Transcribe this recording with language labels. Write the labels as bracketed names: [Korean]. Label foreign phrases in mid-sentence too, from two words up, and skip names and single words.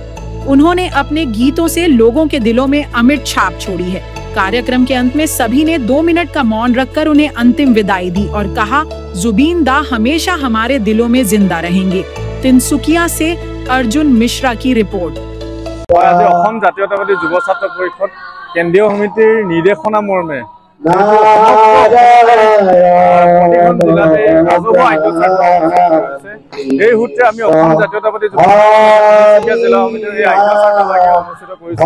[Hindi] उन्होंने अपने गीतों से लोगों के दिलों में अमिट छाप छोड़ी है। कार्यक्रम के अंत में सभी ने 2 मिनट का मौन रखकर उन्हें अंतिम विदाई दी और कहा, जुबीन दा हमेशा हमारे दिलों में जिंदा रहेंगे। तिनसुकिया से अर्जुन मिश्रा की रिपोर्ट। [Assamese] জাতীয়তাবাদী যুৱ ছাত্ৰ পৰিষদ কেন্দ্ৰীয় সমিতিৰ নিৰ্দেশনা মৰ্মে এই সূত্ৰে আমি অসম জাতীয়তাবাদী যুৱ জিলা সমিতিৰ এই আইন অনুষ্ঠিত কৰিছো।